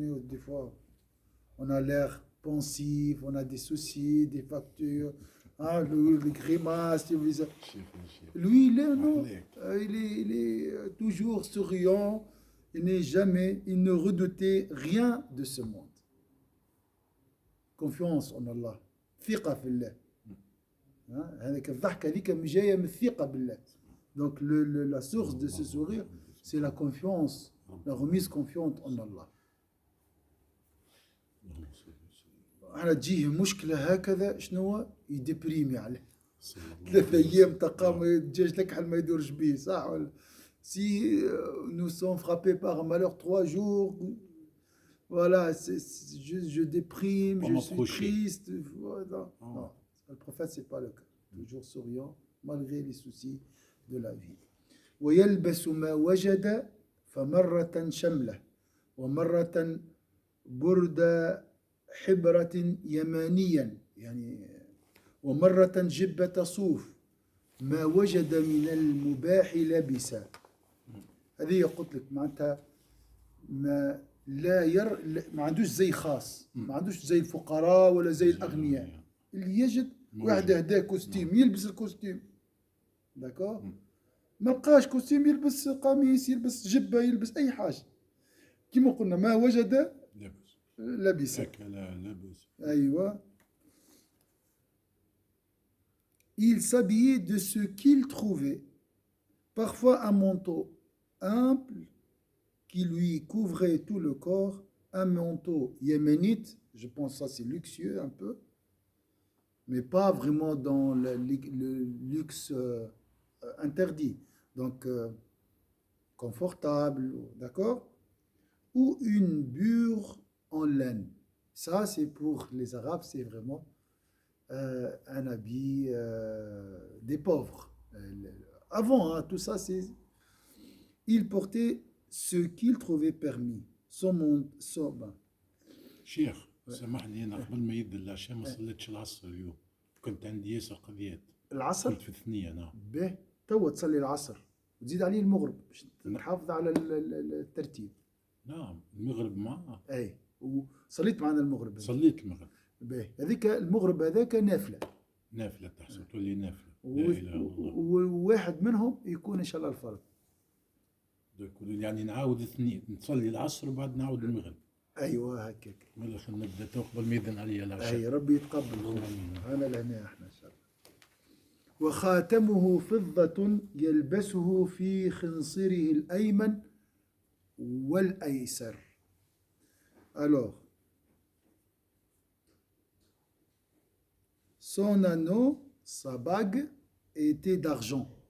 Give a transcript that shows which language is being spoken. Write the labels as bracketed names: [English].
[French] Des fois, on a l'air pensif, on a des soucis, des factures, les grimaces. Lui, il est toujours souriant, il ne redoutait rien de ce monde. Confiance en Allah. [Arabic] ثقة في الله. هذيك الضحكة هذيك جاية من الثقة بالله. [French] Donc la source de ce sourire, c'est la confiance, la remise confiante en Allah. [Arabic] على تجيه مشكلة هكذا شنو يدبريمي عليه. 3 أيام تلقاه الدجاج لكحل ما يدورش بيه صح ولا؟ [French] Si nous sommes frappés par un malheur 3 jours, voilà, je déprime, je suis triste. Voilà. Non, le prophète, c'est pas le cas. Toujours souriant, malgré les soucis de la vie. [Arabic] ويلبس ما وجد فمرة شملة ومرة برد حبرة يمانيا يعني ومرة جبة صوف ما وجد من المباح لبسا. هذه قلت لك معناتها ما ما عندوش زي خاص، ما عندوش زي الفقراء ولا زي الأغنياء اللي يجد واحد هداه كوستيم يلبس الكوستيم داكور، ما لقاش كوستيم يلبس قميص يلبس جبة يلبس أي حاجة كما قلنا ما وجد لبس. أيوة. [French] Il s'habillait de ce qu'il trouvait, parfois un manteau ample qui lui couvrait tout le corps, un manteau yéménite, je pense que ça c'est luxueux un peu, mais pas vraiment dans le luxe interdit, donc confortable, d'accord, ou une bure en laine. Ça c'est pour les Arabes, c'est vraiment un habit des pauvres. Avant, hein, tout ça, c'est... Il portait ce qu'il trouvait permis. Son [Arabic] شيخ سامحني انا قبل ما يبدا العشاء ما صليتش العصر اليوم، كنت عندي ياسر قضيات. العصر؟ كنت في الثنية. نعم. به تو تصلي العصر وتزيد عليه المغرب باش تحافظ على الترتيب. نعم المغرب معه. اي وصليت معنا المغرب. صليت المغرب. به هذيك المغرب هذاك نافله. نافله تحسب تولي نافله. وواحد منهم يكون ان شاء الله الفرض. يعني نعاود اثنين نصلي العصر وبعد نعاود المغرب. ايوه هكاك. ولا خلينا نبدا تو قبل ما يذن عليا العشاء. اي ربي يتقبل. انا لهنا احنا ان شاء الله. وخاتمه فضة يلبسه في خنصره الأيمن والأيسر. [French] Alors, son anneau, sa bague, était d'argent.